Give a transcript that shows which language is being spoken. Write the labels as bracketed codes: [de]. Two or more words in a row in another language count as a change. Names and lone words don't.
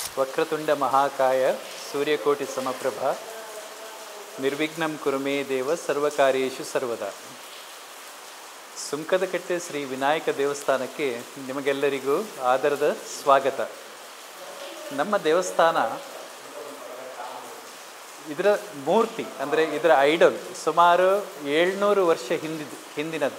[sa] ವಕ್ರತುಂಡ ಮಹಾಕಾಯ ಸೂರ್ಯಕೋಟಿ ಸಮಪ್ರಭ ನಿರ್ವಿಘ್ನಂ ಕುರು ಮೇ ದೇವ ಸರ್ವಕಾರ್ಯೇಷು ಸರ್ವದಾ. [kn] ಸುಂಕದಕಟ್ಟೆ ಶ್ರೀ ವಿನಾಯಕ ದೇವಸ್ಥಾನಕ್ಕೆ ನಿಮಗೆಲ್ಲರಿಗೂ ಆದರದ ಸ್ವಾಗತ. ನಮ್ಮ ದೇವಸ್ಥಾನ ಇದರ ಮೂರ್ತಿ ಅಂದರೆ ಇದರ ಐಡಲ್ ಸುಮಾರು 700 ವರ್ಷ ಹಿಂದಿನದ್ದು.